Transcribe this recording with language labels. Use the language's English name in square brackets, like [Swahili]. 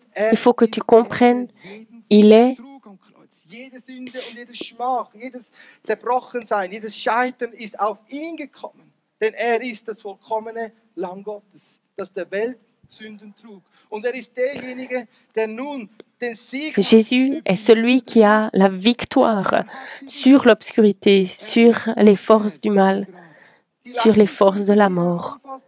[French] Il faut que tu comprennes, il est [German] jede Sünde und jede Schmach, jedes Zerbrochensein, jedes Scheitern ist auf ihn gekommen. Denn er ist das vollkommene Lamm Gottes, das der Welt Sünden trug. Und er ist derjenige, der nun den Sieg hat. [French] Jésus est celui qui a la victoire sur l'obscurité, sur les forces du mal, sur les forces de la mort.